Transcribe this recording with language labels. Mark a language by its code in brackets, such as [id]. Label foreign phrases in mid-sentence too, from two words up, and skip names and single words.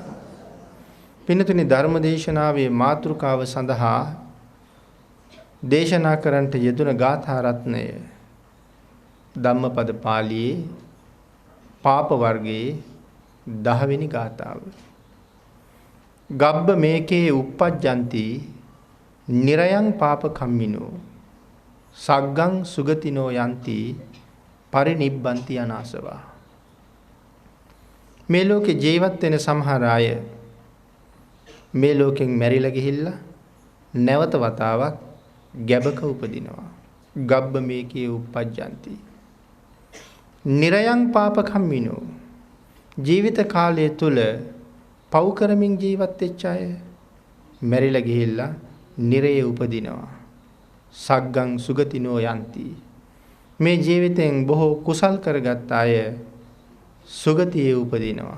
[si] පින්නතුනි ධර්ම දේශනාවේ මාතෘකාව සඳහා දේශනා කරන්නට යෙදුන ගාථා රත්නය ධම්මපද පාළියේ පාප වර්ගයේ 10 වෙනි ගාථාව. [pi] ගබ්බ මේකේ uppajjanti nirayang papa kammino සග්ගං සුගතිනෝ යන්ති පරිනිබ්බන්ති අනාසවා. [si] මේ ලෝකේ ජීවත් වෙන සමහර අය මේ ලෝකෙන් මැරිලා ගිහිල්ලා නැවත වතාවක් ගැබක උපදිනවා. [pi] ගබ්බ මේකේ uppajjanti nirayang papa kammino [si] ජීවිත කාලය තුල පව් කරමින් ජීවත් වෙච්ච අය මැරිලා ගිහිල්ලා නිරයේ උපදිනවා. [pi] සග්ගං සුගතිනෝ යන්ති [si] මේ ජීවිතෙන් බොහෝ කුසල් කරගත් අය සුගතියේ උපදිනවා.